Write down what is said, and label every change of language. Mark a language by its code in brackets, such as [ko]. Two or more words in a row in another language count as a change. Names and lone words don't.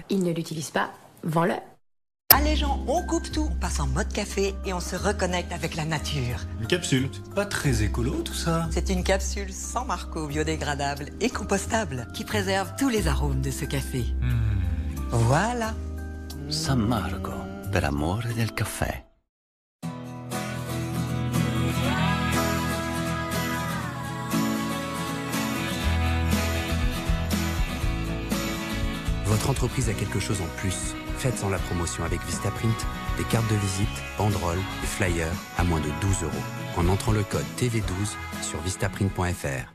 [fr] Ils ne l'utilisent pas, vends-le. Allez gens, on coupe tout, on passe en mode café et on se reconnecte avec la nature. Une capsule, c'est pas très écolo tout ça. C'est une capsule sans marco, biodégradable et compostable qui préserve tous les arômes de ce café. Voilà. [it] San Marco, per amore del caffè. [fr] Votre entreprise a quelque chose en plus. Faites-en la promotion avec Vistaprint. Des cartes de visite, banderoles et flyers à moins de 12 € en entrant le code TV12 sur vistaprint.fr.